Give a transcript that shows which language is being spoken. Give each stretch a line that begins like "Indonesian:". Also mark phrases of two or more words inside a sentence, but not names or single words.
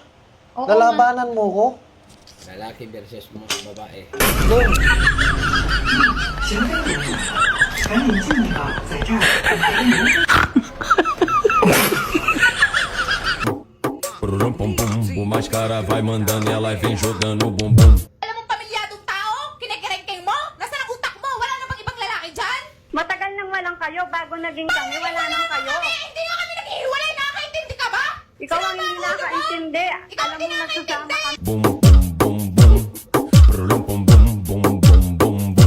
Filipino: Oo Lalabanan mo ko? Lalaki versus mga babae. Doon. Boom boom boom.
Portuguese: O mais cara vai mandando e ela vem jogando bumbum.
Filipino: Alam mong pamilyadong tao? Kinikerengkeng mo? Nasaan ang utak mo? Wala na bang ibang lalaki dyan? Matagal nang walang kayo, bago naging kami, wala nang kayo. Hindi nga kami naghihiwalay. Nakakaintindi ka ba? Ikaw ang hindi nakaintindi. Ikaw Alam hindi mo nagsasama nakaintindi. kami. Boom boom boom boom. Boom boom boom boom boom boom.